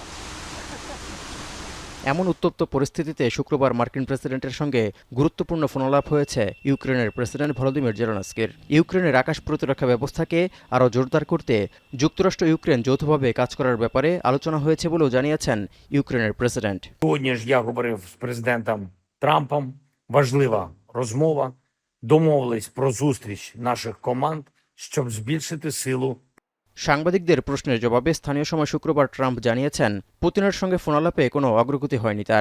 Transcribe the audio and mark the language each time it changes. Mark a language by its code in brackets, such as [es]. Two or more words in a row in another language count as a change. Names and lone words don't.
[bn] এমন উত্তপ্ত পরিস্থিতিতে শুক্রবার মার্কিন প্রেসিডেন্টের সঙ্গে গুরুত্বপূর্ণ ফোনালাপ হয়েছে ইউক্রেনের প্রেসিডেন্ট ভলোদিমির জেলেনস্কির। ইউক্রেনের আকাশ প্রতিরক্ষা ব্যবস্থাকে আরও জোরদার করতে যুক্তরাষ্ট্র ইউক্রেন যৌথভাবে কাজ করার ব্যাপারে আলোচনা হয়েছে বলেও জানিয়েছেন ইউক্রেনের প্রেসিডেন্ট। [uk] Сьогодні ж я говорив з президентом Трампом. Важлива розмова. Домовились про зустріч наших команд, щоб збільшити силу. [bn] সাংবাদিকদের প্রশ্নের জবাবে স্থানীয় সময় শুক্রবার ট্রাম্প জানিয়েছেন, পুতিনের সঙ্গে ফোনালাপে কোনো অগ্রগতি হয়নি তার।